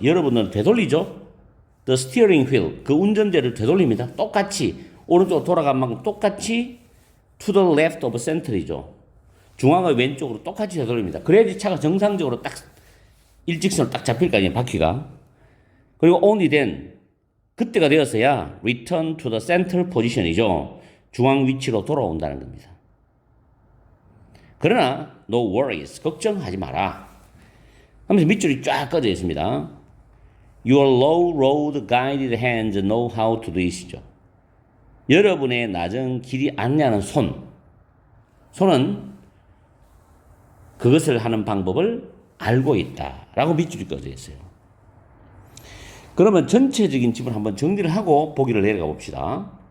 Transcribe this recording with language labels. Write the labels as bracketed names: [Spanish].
[Korean] 여러분은 되돌리죠. [English] The steering wheel. [Korean] 그 운전대를 되돌립니다. 똑같이 오른쪽으로 돌아간 만큼 똑같이 [English] to the left of center [Korean] 이죠. 중앙의 왼쪽으로 똑같이 되돌립니다. 그래야지 차가 정상적으로 딱 일직선으로 딱 잡힐 거 아니에요, 바퀴가. 그리고 [English] only then, [Korean] 그때가 되었어야 [English] return to the center position [Korean] 이죠. 중앙 위치로 돌아온다는 겁니다. 그러나 [English] no worries, [Korean] 걱정하지 마라 하면서 밑줄이 쫙 꺼져 있습니다. [English] Your low road guided hands know how to do it이죠. [Korean] 여러분의 낮은 길이 안내하는 손은 그것을 하는 방법을 알고 있다라고 밑줄이 꺼져 있어요. 그러면 전체적인 지문을 한번 정리를 하고 보기를 내려가 봅시다.